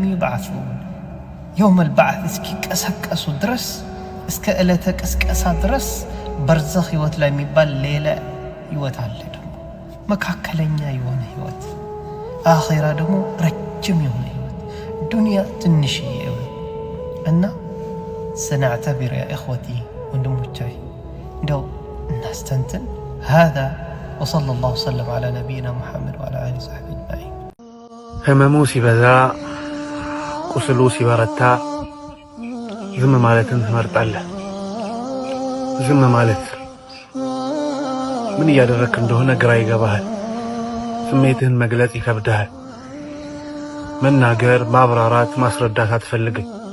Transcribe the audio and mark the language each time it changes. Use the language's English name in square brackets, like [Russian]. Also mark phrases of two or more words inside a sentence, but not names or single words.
[Arabic] يبعثون يوم البعث [Amharic] እስኪቀሰቀሱ ድረስ እስከ ዕለተ ቅስቀሳ ድረስ በርዘኽ ህይወት ላይ የሚባል ሌላ ህይወት አለ። ደግሞ መካከለኛ የሆነ ህይወት፣ አኺራ ደግሞ ረጅም የሆነ ህይወት፣ ዱንያ ትንሽዬ እና [Arabic] سنعتبر يا إخوتي وندموتشاي [Amharic] እንደው እናስተንትን [Arabic] هذا وصلى الله وسلم على نبينا محمد وعلى آله وصحبه أجمعين። [Amharic] ህመሙ ሲበዛ ቁስሉ ሲበረታ ዝም ማለትን ትመርጣለህ። ዝም ማለት ምን እያደረክ እንደሆነ ግራ ይገባሃል። ስሜትህን መግለጽ ይከብድሃል። መናገር፣ ማብራራት፣ ማስረዳት አትፈልግም።